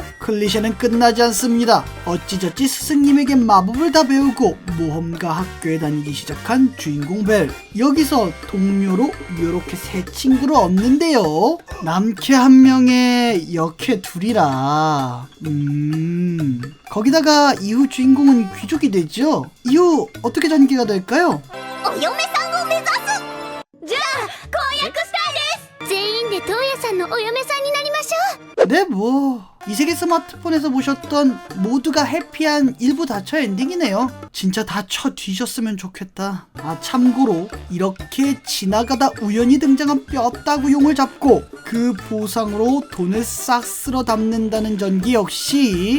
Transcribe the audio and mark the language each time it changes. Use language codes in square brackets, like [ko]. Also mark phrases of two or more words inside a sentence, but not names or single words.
[ko] 클리셰는 끝나지 않습니다. 어찌저찌 스승님에게 마법을 다 배우고 모험가 학교에 다니기 시작한 주인공 벨. 여기서 동료로 요렇게 새 친구를 얻는데요. 남캐 한 명에 여캐 둘이라 거기다가 이후 주인공은 귀족이 되죠. 이후 어떻게 전개가 될까요? [ja] お嫁さんを目指す。じゃあ婚約したいです。全員でトウヤさんのお嫁さんになりましょう。 [ko] 네, 뭐 이세계 스마트폰에서 보셨던 모두가 해피한 일부 다처 엔딩이네요. 진짜 다쳐 뒤졌으면 좋겠다. 아 참고로 이렇게 지나가다 우연히 등장한 뼈다구용을 잡고 그 보상으로 돈을 싹 쓸어 담는다는 전기 역시